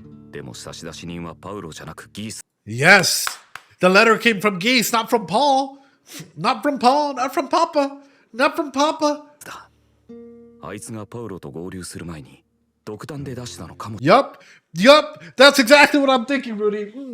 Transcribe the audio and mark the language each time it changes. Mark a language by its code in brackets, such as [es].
[ja] でも差出人はパウロじゃなくギース。 [en] Yes! The letter came from Geese, not from Paul. Not from Paul, not from Papa. Not from Papa. [ja] だ。あいつがパウロと合流する前に独断で出したのかも。 [en] Yup. That's exactly what I'm thinking, Rudy.